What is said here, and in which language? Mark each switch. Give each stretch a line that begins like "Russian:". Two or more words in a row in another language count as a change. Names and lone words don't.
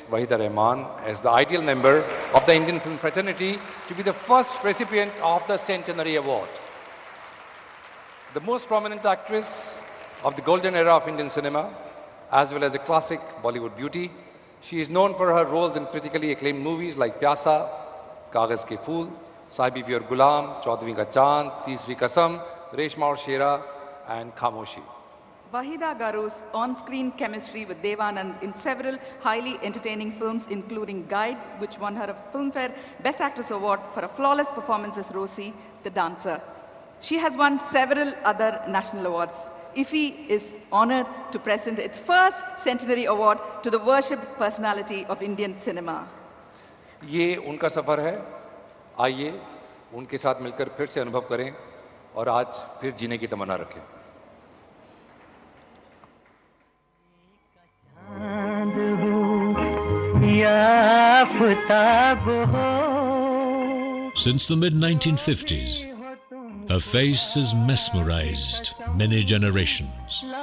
English: Waheeda Rehman as the ideal member of the Indian film fraternity to be the first recipient of the Centenary Award. The most prominent actress of the golden era of Indian cinema, as well as a classic Bollywood beauty, she is known for her roles in critically acclaimed movies like Pyasa, Kagaz Ke Phool, Sahibi Aur Gulam, Chaudhwi Ka Chand, Teesri Kasam, Reshma Aur Shera, and Khamoshi. Waheeda Garu's on-screen chemistry with Devanand in several highly entertaining films, including Guide, which won her a Filmfare Best Actress Award for a flawless performance as Rosie, the dancer. She has won several other national awards. IFFI is honored to present its first Centenary Award to the worshipped personality of Indian cinema.
Hindi: ये उनका सफर है. आइए उनके साथ मिलकर फिर से अनुभव करें और आज फिर जीने की तमन्ना रखें.
English: Since the mid-1950s, her face has mesmerized many generations.